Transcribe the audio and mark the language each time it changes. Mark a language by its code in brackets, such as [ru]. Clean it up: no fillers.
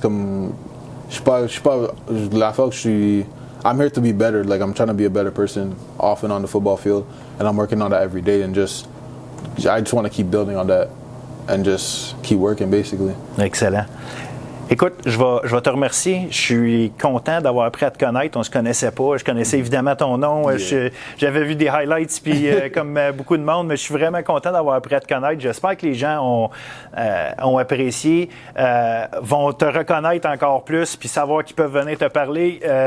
[fr] Comme je suis pas la fois que je suis. [en] I'm here to be better. Like I'm trying to be a better person off and on the football field, and I'm working on that every day. And I just want to keep building on that and just keep working, basically. [fr] Excellent. Écoute, je vais te remercier. Je suis content d'avoir appris à te connaître. On se connaissait pas. Je connaissais évidemment ton nom. Yeah. J'avais vu des highlights, puis comme beaucoup de monde, mais je suis vraiment content d'avoir appris à te connaître. J'espère que les gens ont apprécié, vont te reconnaître encore plus, puis savoir qu'ils peuvent venir te parler.